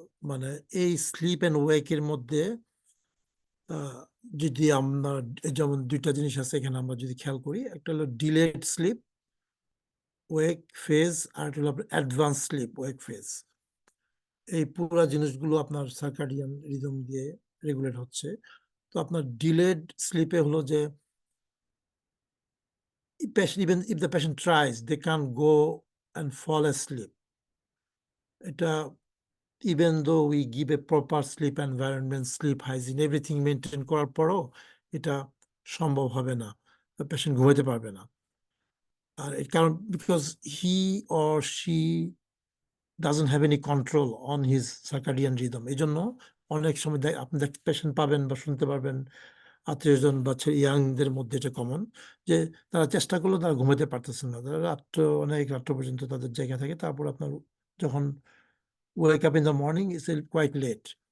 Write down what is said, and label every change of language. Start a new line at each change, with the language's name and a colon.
Bangla: মানে এই sleep and ওয়েকের মধ্যে যদি আমরা, যেমন দুইটা জিনিস আছে এখানে, আমরা যদি খেয়াল করি, একটা হলো ডিলেড স্লিপ ওয়েক ফেজ, আর একটা হলো অ্যাডভান্স স্লিপ ওয়েক ফেজ। এই পুরো জিনিসগুলো আপনার সার্কাডিয়ান রিদম দিয়ে রেগুলেট হচ্ছে। তো আপনার ডিলেড স্লিপে হলো যে
English: even if the patient tries, they can't go and fall asleep. এটা even though we give a proper sleep environment, sleep hygiene, everything maintain
Bangla: করার পরও এটা সম্ভব হবে না, পেশেন্ট ঘুমাতে পারবে না। আর এর কারণ
English: because he or she doesn't have any control on his circadian rhythm।
Bangla: এই জন্য অনেক সময় আপনি পেশেন্ট পাবেন বা শুনতে পারবেন, আত্মীয়জন বা ইয়াংদের মধ্যে এটা কমন, যে তারা চেষ্টা করলেও তারা ঘুমাতে পারতেছেন না, তারা অনেক রাত্র পর্যন্ত তাদের জায়গা থাকে, তারপর আপনার যখন
English: Wake up in the morning it's quite late.